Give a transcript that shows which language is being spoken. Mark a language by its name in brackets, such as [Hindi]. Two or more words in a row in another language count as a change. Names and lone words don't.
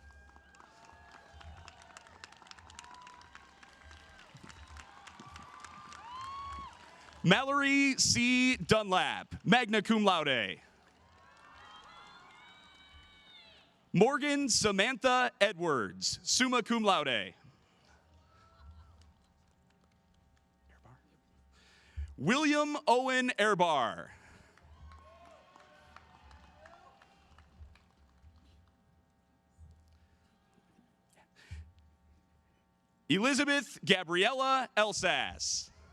[English] Mallory C. Dunlap, [Latin] magna cum laude. [English] Morgan Samantha Edwards, [Latin] summa cum laude. [English] William Owen Airbar. Elizabeth Gabriella Elsas.